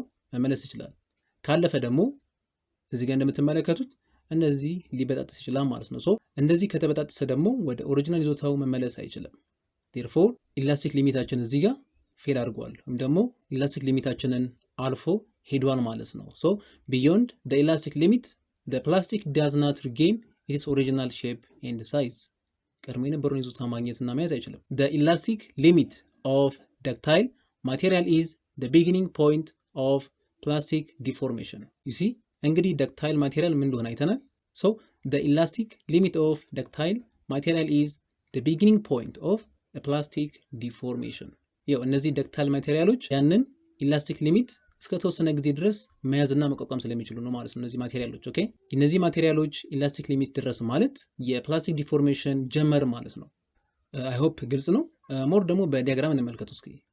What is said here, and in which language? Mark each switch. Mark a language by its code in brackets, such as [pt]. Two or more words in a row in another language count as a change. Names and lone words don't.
[am] መመለስ ይችላል ካለፈ ደግሞ እዚህ ጋር እንደምትመለከቱት እንደዚህ ሊበጣጥስ ይችላል ማለት ነው ሶ እንደዚህ ከተበጣጠሰ ደግሞ ወደ ኦሪጂናል ይዞታው መመለስ አይችልም therefore ኢላስቲክ ሊሚታችን እዚህ ጋር ፌል አድርጓል ወይም ደግሞ ኢላስቲክ ሊሚታችንን አልፎ ሄዷል ማለት ነው ሶ [en] beyond the elastic limit the plastic does not regain its original shape and size [am] ቀድሞ የነበረውን ይዞታ ማግኘትና መያዝ አይችልም [en] the elastic limit of ductile material is the beginning point of plastic deformation you see እንግዲህ ductile material ምን [am] እንደሆነ አይተናል [en] so the elastic limit of ductile material is the beginning point of a plastic deformation [am] ያው እነዚህ ductile ማቴሪያሎች ያንን [en] elastic limit [am] እስከ ተወሰነ ጊዜ ድረስ መያዝና መቋቋም ስለሚችሉ ነው ማለት ነው እነዚህ ማቴሪያሎች ኦኬ እነዚህ ማቴሪያሎች [en] elastic limit [am] ድረስ ማለት የፕላስቲክ ዲፎርሜሽን ጀመር ማለት ነው [en] I hope [am] ግልጽ ነው ሞር ደግሞ በዲያግራም እንመልከቱ እስኪ